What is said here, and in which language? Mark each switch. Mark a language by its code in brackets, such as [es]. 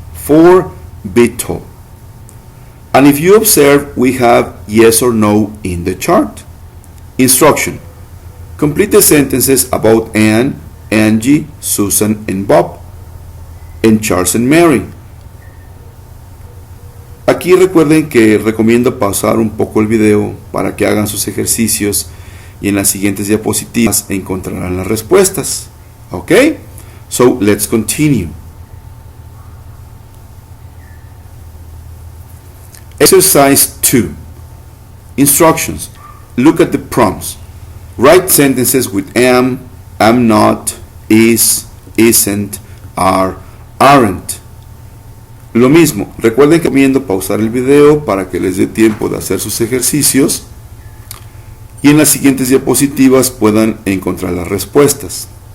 [en] 4, be tall. And if you observe, we have yes or no in the chart. Instruction. Complete the sentences about Anne, Angie, Susan, and Bob, and Charles and Mary. [es] Aquí recuerden que recomiendo pausar un poco el video para que hagan sus ejercicios y en las siguientes diapositivas encontrarán las respuestas. [en] Okay? So let's continue. Exercise 2. Instructions. Look at the prompts. Write sentences with am, not, is, isn't, are, aren't. [es] Lo mismo, recuerden que recomiendo pausar el video para que les dé tiempo de hacer sus ejercicios y en las siguientes diapositivas puedan encontrar las respuestas.